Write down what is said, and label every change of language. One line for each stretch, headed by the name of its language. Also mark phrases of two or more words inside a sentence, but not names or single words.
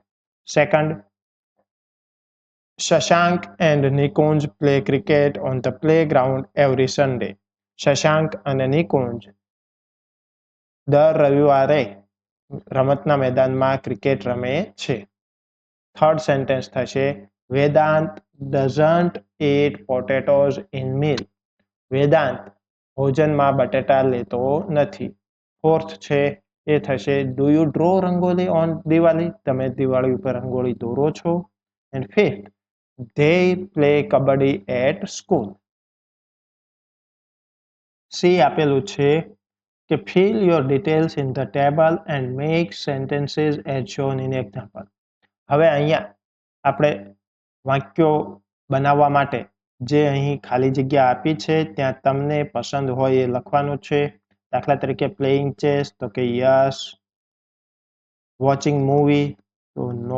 English: Second, Shashank and Nikunj play cricket on the playground every Sunday.
Gujarati: શશાંક અને નિકુંજ દર રવિવારે રમતના મેદાનમાં ક્રિકેટ રમે છે.
English: third sentence થશે Vedant doesn't eat potatoes in meal.
Gujarati: વેદાંત ભોજનમાં બટેટા લેતો નથી.
English: ફોર્થ
Gujarati: છે એ થશે
English: do you draw rangoli on Diwali?
Gujarati: તમે દિવાળી ઉપર રંગોળી દોરો છો?
English: and fifth they play kabaddi at school. સી
Gujarati: આપેલું છે કે
English: fill your details in the table and make sentences as shown in example.
Gujarati: હવે અહીંયા આપણે વાક્યો બનાવવા માટે જે અહીં ખાલી જગ્યા આપી છે ત્યાં તમને પસંદ હોય એ લખવાનું છે. દાખલા તરીકે
English: playing chess
Gujarati: તો કે
English: yes, watching movie તો નો.